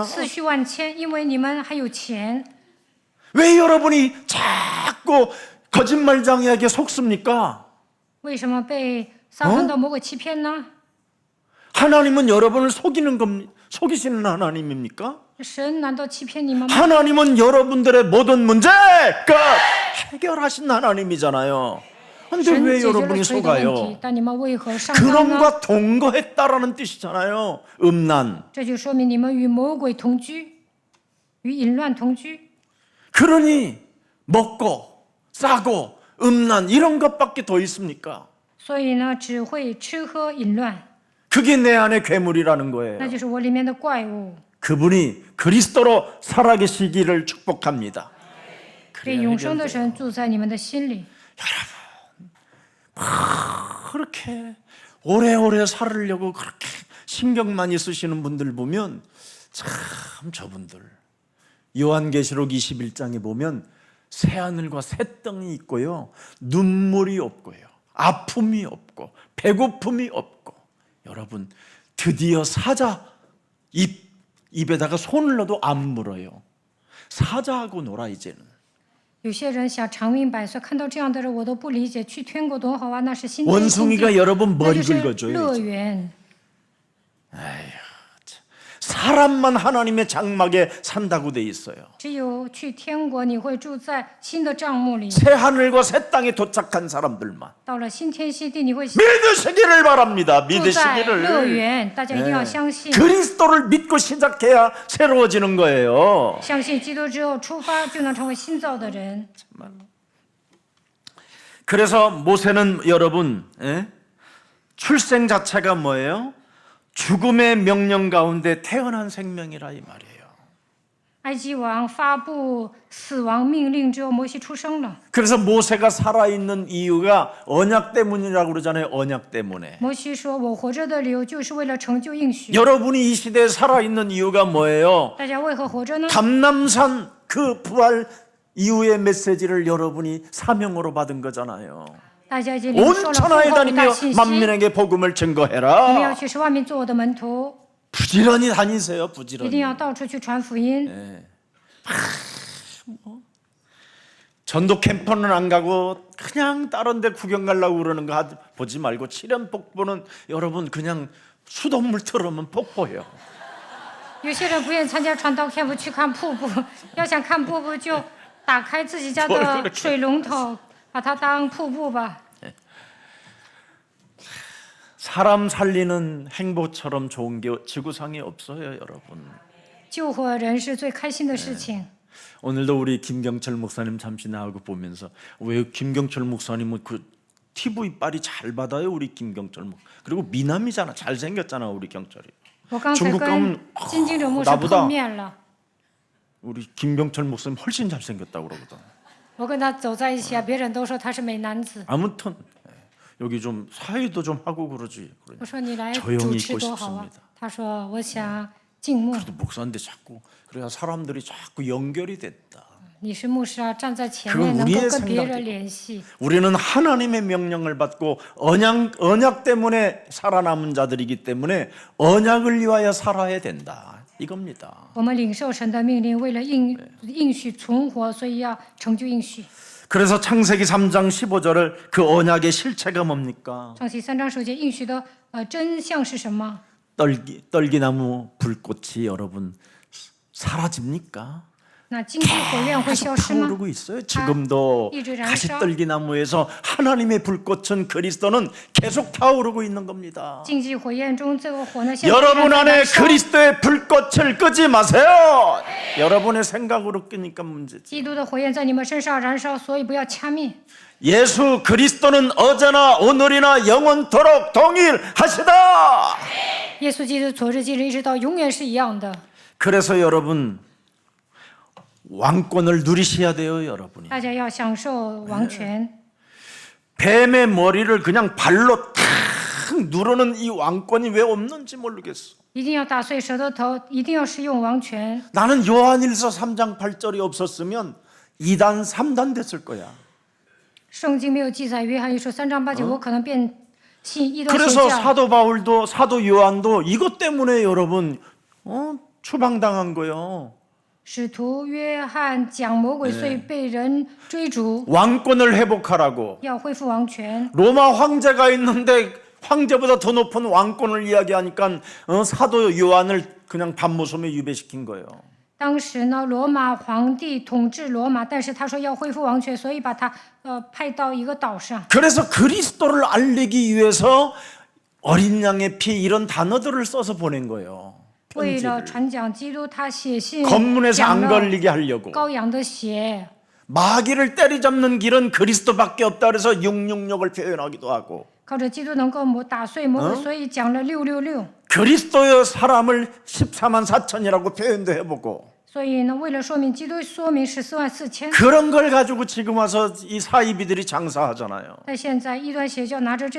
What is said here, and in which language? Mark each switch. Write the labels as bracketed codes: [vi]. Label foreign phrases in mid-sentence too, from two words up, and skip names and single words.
[zh] 思绪万千，因为你们还有钱。 [ko] 왜 여러분이 자꾸 거짓말장애에게 속습니까? [zh] 为什么被撒旦的魔鬼欺骗呢？ [ko] 하나님은 여러분을 속이시는 하나님입니까? [zh] 神难道欺骗你们吗？ [ko] 하나님은 여러분들의 모든 문제 끝 해결하신 하나님이잖아요. 근데 [zh] 神 [ko] 왜 [zh] 解决了 [ko] 여러분이 [zh] 所有的问题 [ko] 속아요? ， [zh] 但你们为何上当呢？ [ko] 그놈과 동거했다라는 뜻이잖아요. 음란. [zh] 这就说明你们与魔鬼同居，与淫乱同居。 [ko] 그러니 먹고 싸고 음란 이런 것밖에 더 있습니까? [zh] 所以呢，只会吃喝淫乱， [ko] 그게 내 안의 괴물이라는 거예요. [zh] 那就是我里面的怪物。 [ko] 그분이 그리스도로 살아계시기를 축복합니다. [zh] 这永生的神住在你们的心里。 [ko] 그렇게 오래오래 살으려고 그렇게 신경 많이 쓰시는 분들 보면 참 저분들 요한계시록 21장에 보면 새하늘과 새 땅이 있고요, 눈물이 없고요, 아픔이 없고 배고픔이 없고. 여러분, 드디어 사자 입에다가 손을 넣어도 안 물어요. 사자하고 놀아 이제는. [zh] 有些人想长命百岁，看到这样的人我都不理解，去天国多好啊，那是新天新 [ko] 원숭이가 [zh] 地， [ko] 여러분 [zh] 那 [ko] 머리 [zh] 就是 [ko] 긁어줘요. [zh] 乐 [ko] 이제. [zh] 园。 [ko] 사람만 하나님의 장막에 산다고 돼 있어요. [zh] 只有去天国，你会住在新的帐幕里； [ko] 새 하늘과 새 땅에 도착한 사람들만 [zh] 到了新天新地，你会住 [ko] 믿으시기를 바랍니다. [zh] 在乐 [ko] 믿으시기를. [zh] 园。大家一定要相信， [ko] 그리스도를 믿고 시작해야 새로워지는 거예요. [zh] 相信基督之后出发就能成为新造的人。 [ko] 그래서 모세는 여러분, 출생 자체가 뭐예요? 죽음의 명령 가운데 태어난 생명이라 이 말이에요. [zh] 埃及王发布死亡命令之后，摩西出生了。 [ko] 그래서 모세가 살아있는 이유가 언약 때문이라고 그러잖아요. 언약 때문에. [zh] 摩西说：“我活着的理由就是为了成就应许。 [ko] 여러분이 이 시대에 살아있는 이유가 뭐예요? [zh] 大家为何活着呢？ [ko] 감람산 그 부활 이후의 메시지를 여러분이 사명으로 받은 거잖아요. [zh] 大家已经领 [ko] 온 [zh] 受了复 [ko] 천하에 [zh] 活的大 [ko] 다니며 [zh] 信息。 [ko] 만민에게 복음을 [zh] 你们要 [ko] 증거해라. [zh] 去使万民做我的门徒， [ko] 부지런히 다니세요. [zh] 一 [ko] 부지런히. [zh] 定要到处去传福音。 [ko] 전도 캠프는 안 가고 그냥 다른 데 구경 가려고 그러는 거 보지 말고 칠연 폭포는 여러분 그냥 수돗물 틀으면 폭포예요. [zh] 有些人不愿意参加传道캠프去看瀑布，要想看瀑布就打开自己家的水龙头，把它当瀑布吧。 [ko] 사람 살리는 행보처럼 좋은 게 지구상에 없어요, 여러분. [zh] 救活人是最开心的事情。 [ko] 오늘도 우리 김경철 목사님 잠시 나오고 보면서 왜 김경철 목사님은 그 TV 빨이 잘 받아요, 우리 김경철 목. 그리고 미남이잖아, 잘 생겼잖아, 우리 경철이. [zh] 我刚才 [ko] 중국 [zh] 跟 [ko] 가면 [zh] 金金哲牧师 [ko] 나보다 [zh] 碰面了， [ko] 우리 김경철 목사님 훨씬 잘 생겼다고 그러거든. [zh] 我跟他走在一起啊，别人都说他是美男子。 [ko] 아무튼 여기 좀 사회도 좀 하고 그러지. [zh] 我说你来 [ko] 조용히 [zh] 主持 [ko] 있고 [zh] 多好啊 [ko] 싶습니다 。 [zh] 他说我想静默。 [ko] 그래도 목사인데 자꾸 그래야 사람들이 자꾸 연결이 됐다. [zh] 你是牧师啊，站在前 [ko] 그건 [zh] 面能 [ko] 우리의 [zh] 够跟别 [ko] 생각이고 [zh] 人联系。 [ko] 우리는 하나님의 명령을 받고 언약 때문에 살아남은 자들이기 때문에 언약을 위하여 살아야 된다. 이겁니다. [zh] 我们领受神的命令，为了应许存活，所以要成就应许。 [ko] 그래서 창세기 3장 15절을 그 언약의 실체가 뭡니까? [zh] 创世3章首节应许的真相是什么？ [ko] 떨기나무 불꽃이 여러분 사라집니까? [zh] 那荆棘火焰会 [ko] 계속 [zh] 消失吗？ [ko] 타오르고 있어요. 지금도 이제는 가시떨기나무에서 하나님의 불꽃은 그리스도는 계속 타오르고 있는 겁니다. [zh] 荆棘火焰中这个火呢，现在 [ko] 여러분 [zh] 仍然在 [ko] 안에 [zh] 燃烧 [ko] 그리스도의 불꽃을 끄지 마세요. 여러분의 생각으로 끄니까 문제지. [zh] 基督的火焰在你们身上燃烧，所以不要掐灭。 [ko] 예수 그리스도는 어제나 오늘이나 영원토록 동일하시다. [zh] 耶稣基督昨日今日一直到永远是一样的。 [ko] 그래서 여러분 왕권을 누리셔야 돼요, 여러분이. [zh] 大家要享受王权。 [ko] 뱀의 머리를 그냥 발로 탁 누르는 이 왕권이 왜 없는지 모르겠어. [zh] 一定要打碎蛇的头，一定要使用王权。 [ko] 나는 요한일서 3장 8절이 없었으면 2단, 3단 됐을 거야. [zh] 圣经没有记载约翰一书3章8节，我可能变信异端邪 [ko] 그래서 [zh] 教。 [ko] 사도 바울도 사도 요한도 이것 때문에 여러분 추방당한 거예요. [zh] 使徒约翰讲魔鬼，所以被人追逐， [ko] 왕권을 회복하라고. [zh] 要恢复王权。 [ko] 로마 황제가 있는데 황제보다 더 높은 왕권을 이야기하니까 사도 요한을 그냥 밤모섬에 유배시킨 거예요. [zh] 当时呢，罗马皇帝统治罗马，但是他说要恢复王权，所以把他派到一个岛上。 [ko] 그래서 그리스도를 알리기 위해서 어린 양의 피 이런 단어들을 써서 보낸 거예요. [zh] 为了 [ko] 편지를. [zh] 传讲基督，他写信 [ko] 검문에서 [zh] 讲 [ko] 안 [zh] 了 [ko] 걸리게 하려고. [zh] 羔羊的血。 [ko] 마귀를 때리잡는 길은 그리스도밖에 없다 그래서 666을 표현하기도 하고 [zh] 靠着基督能够打碎魔鬼，所以讲了666。 [ko] 그리스도의 사람을 14만 4천이라고 표현도 해보고 [zh] 所以呢，为了说明基督，说明144000。 [ko] 그런 걸 가지고 지금 와서 이 사이비들이 장사하잖아요. [zh] 但现在异端邪教拿着这些做买卖，